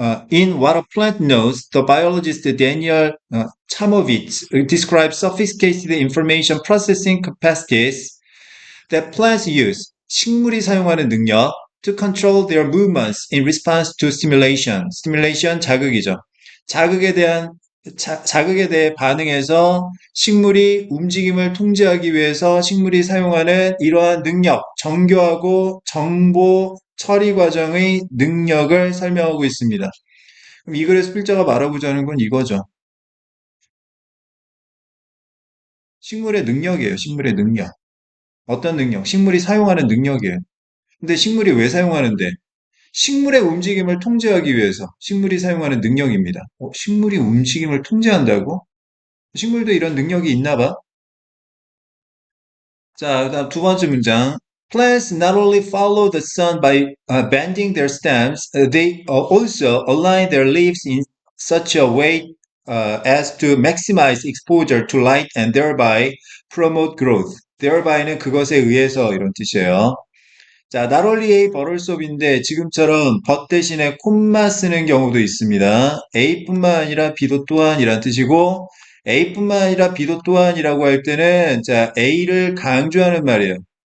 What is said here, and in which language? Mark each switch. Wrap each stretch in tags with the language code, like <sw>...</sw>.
<en>In What a Plant Knows, the biologist Daniel Chamovitz describes sophisticated information processing capacities that plants use,</en> <ko>식물이 사용하는 능력,</ko> <en>to control their movements in response to stimulation.</en> <ko>stimulation 자극이죠. 자극에 대한 자극에 대해 반응해서 식물이 움직임을 통제하기 위해서 식물이 사용하는 이러한 능력, 정교하고 정보 처리 과정의 능력을 설명하고 있습니다. 그럼 이 글에서 필자가 말하고자 하는 건 이거죠. 식물의 능력이에요. 식물의 능력. 어떤 능력? 식물이 사용하는 능력이에요. 근데 식물이 왜 사용하는데? 식물의 움직임을 통제하기 위해서 식물이 사용하는 능력입니다. 식물이 움직임을 통제한다고? 식물도 이런 능력이 있나 봐. 자, 그다음 두 번째 문장.</ko> <en>Plants not only follow the sun by bending their stems, they also align their leaves in such a way as to maximize exposure to light and thereby promote growth.</en> <ko>thereby,는 그것에 의해서 이런 뜻이에요. 자, not only A 버럴 수업인데 지금처럼 but 대신에 콤마 쓰는 경우도 있습니다. A뿐만 아니라 B도 또한이란 뜻이고 A뿐만 아니라 B도 또한이라고 할 때는 자, A를 강조하는 말이에요.</ko>